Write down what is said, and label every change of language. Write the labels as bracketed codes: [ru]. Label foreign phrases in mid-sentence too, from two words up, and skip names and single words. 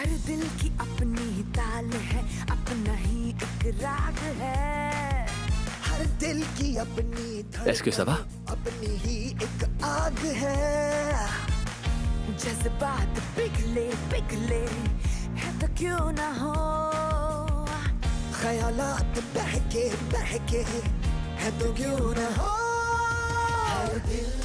[hi] दिल की अपनी ताल है अपना ही एक राग है हर दिल की अपनी [fr] Est-ce que ça va? [hi] अपनी ही एक आग है जज्बात पिघले पिघले है तो क्यों ना हो ख्यालात बहके बहके है तो क्यों ना हो हर दिल